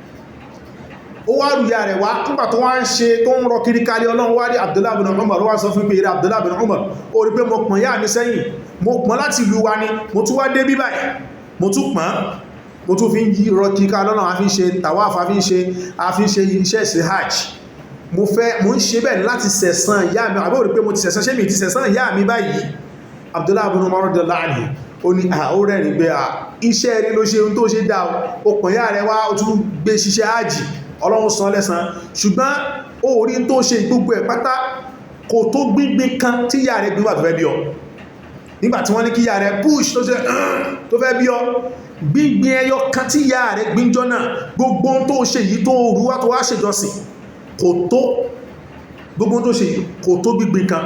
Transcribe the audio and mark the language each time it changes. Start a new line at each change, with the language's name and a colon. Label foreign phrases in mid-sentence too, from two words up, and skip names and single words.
Yoruba: Ó wá rúyà rẹ̀ wá nígbà tó wá ń ṣe tó ń rọ kiri kárí Ọlọ́run wá rí Abdullah ibn Umar, ló wá sọ fún pé eré Abdullah ibn Umar, ó rí pé mo pọ̀n yá mi sẹ́yìn, mo pọ̀n láti ìlú wa ni, mo tún wá dé bí báyìí, mo tún pọ̀n, mo tún fi ń yí rọ kiri kárí Ọlọ́run, a fi ń ṣe tawaf, a fi ń ṣe iṣẹ́ ìsìn hajj. Mo ń ṣe bẹ́ẹ̀ láti sẹ̀san ìyá mi, àbí ó rí pé mo ti sẹ̀san, ṣé mi ti sẹ̀san ìyá mi báyìí. Abdullah ibn Umar
Arabic: رضي الله عنه
Yoruba: ó ní ó rẹ̀ ní pé iṣẹ́ rí ló ṣe ohun tó ṣe dá ó pọ̀n yá rẹ̀ wá, ó tún gbé ṣiṣẹ́ hajj, Ọlọ́run san lẹ́san. Ṣùgbọ́n ó rí tó ṣe gbogbo ẹ̀ pátá kò tó gbígbín kan tí ìyá rẹ̀ gbígbà tó fẹ́ bí ọ. Nígbàtí wọ́n ní kí ìyá rẹ̀ push tó fẹ́ bí ọ, gbígbín ẹyọ kan tí ìyá rẹ̀ gbíjọ́ náà, gbogbo tó ṣe yìí tó rúwá tó wá ṣèjọsìn kò tó, gbogbo tó ṣe kò tó gbígbín kan.